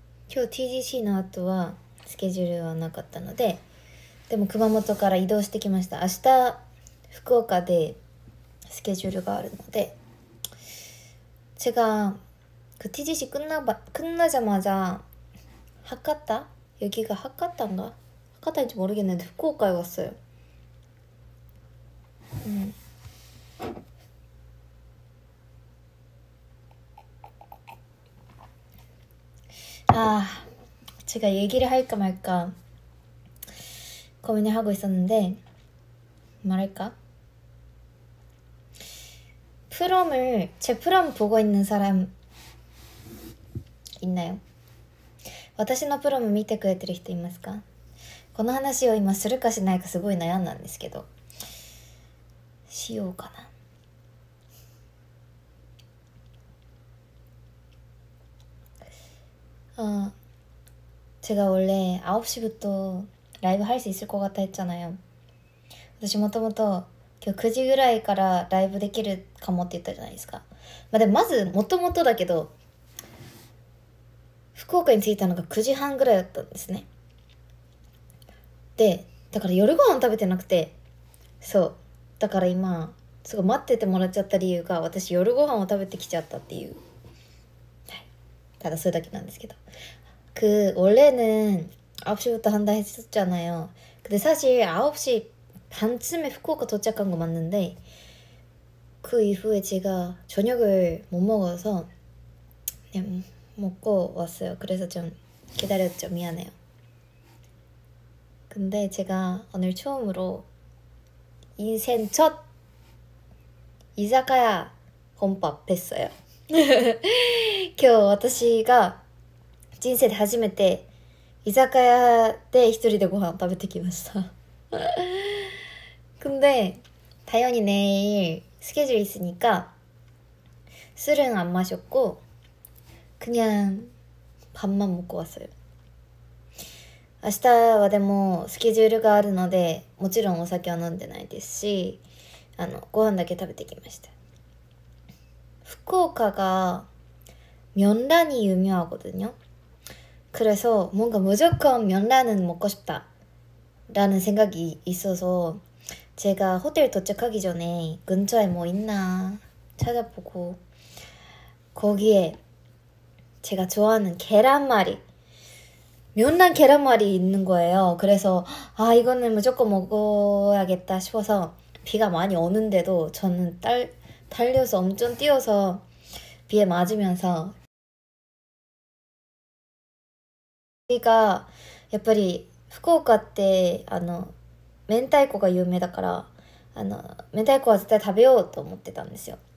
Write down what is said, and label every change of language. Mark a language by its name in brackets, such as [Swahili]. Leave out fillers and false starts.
[Japanese] 今日 TGC の後はスケジュールはなかったので、でも熊本から移動してきました。明日福岡でスケジュールがあるので、 [Korean] 제가 그 TGC 끝나자마자 하카타? 여기가 하카타인가? 하카타인지 모르겠는데 후쿠오카에 왔어요. 제가 얘기를 할까 말까 고민을 하고 있었는데 말할까? 제 프롬 보고 있는 사람 있나요? [Japanese] 私のプロム見てくれてる人いますか？この話を今するかしないかすごい悩んだんですけど、しようかな。 [Korean] 제가 원래 9시부터 라이브 할 수 있을 것 같아 했잖아요. [Japanese] 私もともと今日9時ぐらいからライブできるかもって言ったじゃないですか。でもまずもともとだけど福岡に着いたのが9時半ぐらいだったんですね。でだから夜ご飯食べてなくて、そうだから今すごい待っててもらっちゃった理由が私夜ご飯を食べてきちゃったっていう、ただそれだけなんですけど、 [Korean] 원래는 9시부터 한다 했었잖아요. 근데 사실 9시 반쯤에 후쿠오카 도착한 거 맞는데 그 이후에 제가 저녁을 못 먹어서 그냥 먹고 왔어요. 그래서 좀 기다렸죠. 미안해요. 근데 제가 오늘 처음으로 인생 첫 이자카야 혼밥 했어요. [Japanese] 今日私が人生で初めて居酒屋で一人でご飯食べてきました。 [Korean] 근데 당연히 내일 스케줄 있으니까 술은 안 마셨고 그냥 밥만 먹고 왔어요. [Japanese] 明日はでもスケジュールがあるのでもちろんお酒は飲んでないですし、ご飯だけ食べてきました。福岡が [Korean] 면란이 유명하거든요. 그래서 뭔가 무조건 면란은 먹고 싶다 라는 생각이 있어서 제가 호텔 도착하기 전에 근처에 뭐 있나 찾아보고 거기에 제가 좋아하는 계란말이, 면란 계란말이 있는 거예요. 그래서 이거는 무조건 먹어야겠다 싶어서 비가 많이 오는데도 저는 달려서 엄청 뛰어서 비에 맞으면서, 여기가 [Japanese] やっぱり福岡って明太子が有名だから明太子は絶対食べようと思ってたんですよ。